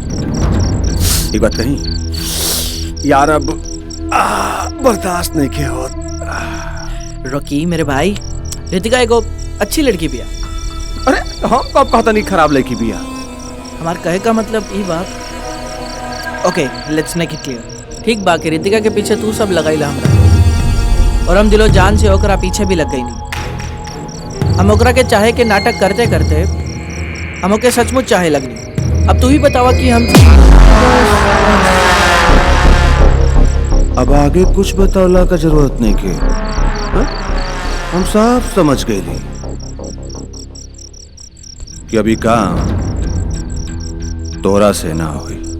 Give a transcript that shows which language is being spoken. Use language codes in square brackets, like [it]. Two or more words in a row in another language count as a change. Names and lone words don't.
[bho] एक बात कहीं यार, अब बर्दाश्त नहीं किया होत। रॉकी मेरे भाई, रितिका एगो अच्छी लड़की बिया। अरे हम कब कहता नहीं खराब लड़की बिया? हमार कहे का मतलब ई बात। [en] OK let's make it clear. [bho] ठीक बा कि रितिका के पीछे तू सब लगाईला हमरा, और हम दिलो जान से ओकरा पीछे भी लग गई नहीं। हम ओकरा के चाहे के नाटक करते करते हम ओके सचमुच चाहे लगनी। अब तू ही बतावा कि हम अब आगे कुछ बतावला का जरूरत नहीं के, हम सब समझ गए कि अभी काम तोरा से ना हुई।